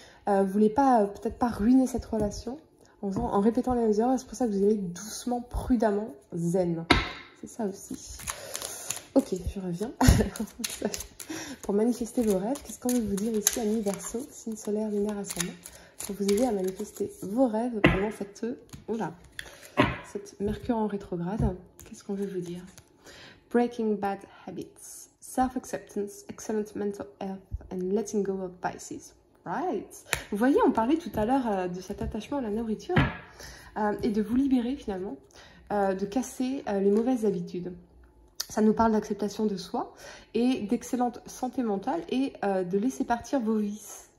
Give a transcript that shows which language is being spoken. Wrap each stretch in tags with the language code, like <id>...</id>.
<fr>Vous ne voulez pas, peut-être pas ruiner cette relation en répétant les mêmes erreurs. C'est pour ça que vous allez doucement, prudemment, zen. C'est ça aussi. Ok, je reviens. Pour manifester vos rêves, qu'est-ce qu'on veut vous dire ici, amis Verseau, signe solaire, lunaire, ascendant, pour vous aider à manifester vos rêves pendant cette Mercure en rétrograde? Qu'est-ce qu'on veut vous dire?</fr> <en>Breaking bad habits, self-acceptance, excellent mental health, and letting go of vices. Right.</en> <fr>Vous voyez, on parlait tout à l'heure de cet attachement à la nourriture et de vous libérer finalement, de casser les mauvaises habitudes. Ça nous parle d'acceptation de soi et d'excellente santé mentale et de laisser partir vos vices.</fr>